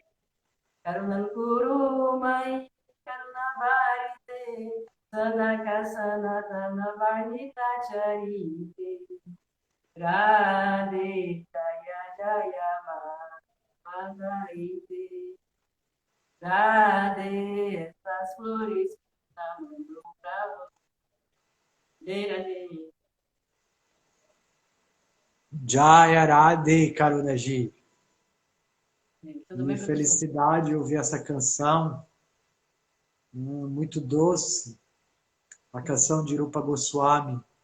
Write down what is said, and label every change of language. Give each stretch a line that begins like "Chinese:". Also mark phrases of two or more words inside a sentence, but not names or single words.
Sanskrit: Karuna Guru Mai Karuna Vaite. Sanaka Sanatana Varnita Charite. Radhe Jaya Jaya Madhava Daite. Radhe,
Portuguese: essas flores que tá mandando pra você. Radhe.
Sanskrit: Jaya Radhe Karunaji.
Portuguese: Tudo bem, Que professor? felicidade ouvir essa canção, muito doce, a canção de Rupa Goswami.